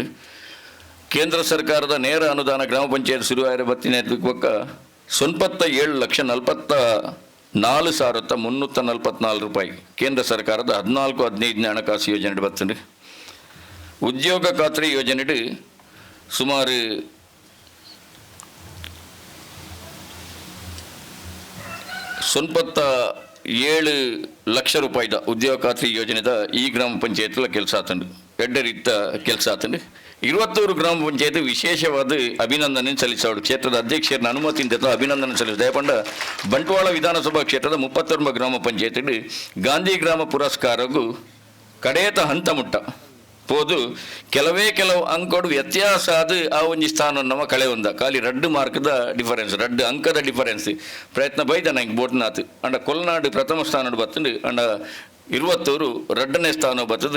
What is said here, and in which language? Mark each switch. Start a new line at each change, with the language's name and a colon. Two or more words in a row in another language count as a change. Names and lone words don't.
Tulu: ಕೇಂದ್ರ ಸರ್ಕಾರದ ನೇರ ಅನುದಾನ ಗ್ರಾಮ ಪಂಚಾಯತ್ ಶುರುವಾಯಿರ ಬತ್ತಿನ ಪಕ್ಕ 97,74,344 ರೂಪಾಯಿ ಕೇಂದ್ರ ಸರ್ಕಾರದ 14-15 ಹಣಕಾಸು ಯೋಜನೆ ಬರ್ತದೆ. ಉದ್ಯೋಗ ಖಾತ್ರಿ ಯೋಜನೆ ಸುಮಾರು 97 ಲಕ್ಷ ರೂಪಾಯಿದ ಉದ್ಯೋಗ ಖಾತ್ರಿ ಯೋಜನೆದ ಈ ಗ್ರಾಮ ಪಂಚಾಯತ್ಲ ಕೆಲಸ ಆತಂಡು ಎಡ್ಡ ರೀತ ಕೆಲಸ ಆತಂಡು. 22 ಗ್ರಾಮ ಪಂಚಾಯತ್ ವಿಶೇಷವಾದ ಅಭಿನಂದನೆ ಸಲ್ಲಿಸೋಡು.
Kannada: ಕ್ಷೇತ್ರದ ಅಧ್ಯಕ್ಷರನ್ನ ಅನುಮತಿಯಿಂದ ಅಭಿನಂದನೆ ಸಲ್ಲಿಸಿದೆ.
Tulu: ಪಂಡ ಬಂಟ್ವಾಳ ವಿಧಾನಸಭಾ ಕ್ಷೇತ್ರದ 39 ಗ್ರಾಮ ಪಂಚಾಯತ್ ಗಾಂಧಿ ಗ್ರಾಮ ಪುರಸ್ಕಾರಗೂ ಕಡೆಯತ ಹಂತ ಮುಟ್ಟ ಹೋದು ಕೆಲವು ಅಂಕಡು ವ್ಯತ್ಯಾಸ ಆದ ಆ ಒಂದು ಸ್ಥಾನ ನಮ್ಮ ಕಳೆ ಒಂದ ಖಾಲಿ 2 ಮಾರ್ಕ್ದ ಡಿಫರೆನ್ಸ್ 2 ಅಂಕದ ಡಿಫರೆನ್ಸ್ ಪ್ರಯತ್ನ ಬೈದ ನಂಗೆ ಬೋಟ್ನಾಥ್ ಅಂಡ ಕೊಲ್ನಾಡು ಪ್ರಥಮ ಸ್ಥಾನ ಬರ್ತಂಡು ಅಂಡ 22 2ನೇ ಸ್ಥಾನ ಬರ್ತದೆ.